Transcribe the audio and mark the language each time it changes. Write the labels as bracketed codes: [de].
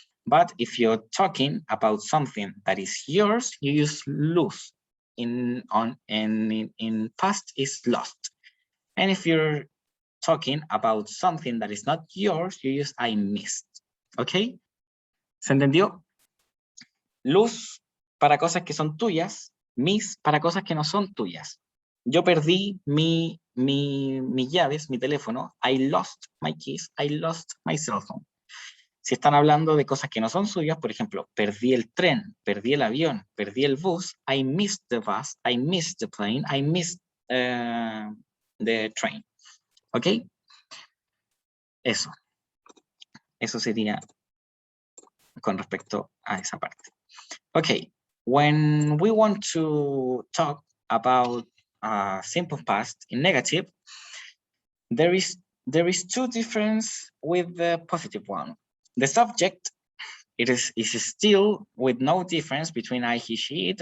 [en] But if you're talking about something that is yours, you use lose. in past is lost. And if you're talking about something that is not yours, you use I missed. [es] ¿Ok? ¿Se entendió? Lose para cosas que son tuyas, miss para cosas que no son tuyas. Yo perdí mis llaves, mi teléfono. [en] I lost my keys. I lost my cell phone. [es] Si están hablando de cosas que no son suyas, por ejemplo, perdí el tren, perdí el avión, perdí el bus, [en] I missed the bus, I missed the plane, I missed the train. ¿Ok? [es] Eso sería con respecto a esa parte. [en] Okay, when we want to talk about simple past in negative, there is two differences with the positive one. The subject, it is still with no difference between I, he, she, it.